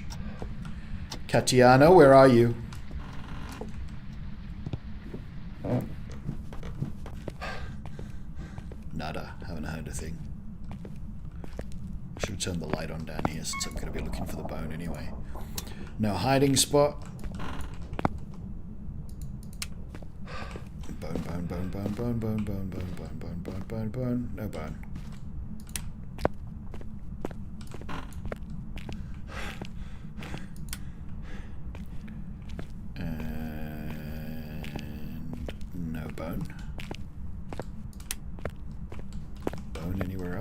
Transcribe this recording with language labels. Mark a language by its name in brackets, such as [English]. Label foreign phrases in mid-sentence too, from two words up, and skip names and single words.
[English] Katiana, where are you? Nada. Haven't heard a thing. I should have turned the light on down here since I'm going to be looking for the bone anyway. No hiding spot. Bone, bone, bone, bone, bone, bone, bone, bone, bone, bone, bone, bone. No bone. And no bone. Bone anywhere else?